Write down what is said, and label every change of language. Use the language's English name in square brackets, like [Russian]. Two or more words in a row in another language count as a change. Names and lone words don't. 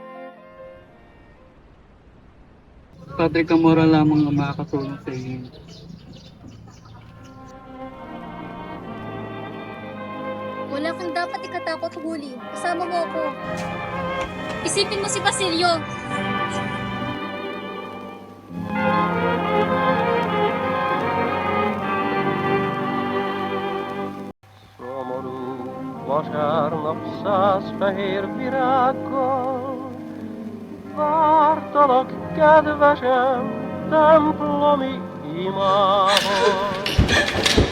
[Filipino] Padre Camora lamang ang makakatulong sa inyo. Wala kang dapat ikatakot, huli. Kasama mo ako. Isipin mo si Basilio. [Hungarian] Szomorú vasárnap 100 fehér virággal vártalak, kedvesem, templomi imával.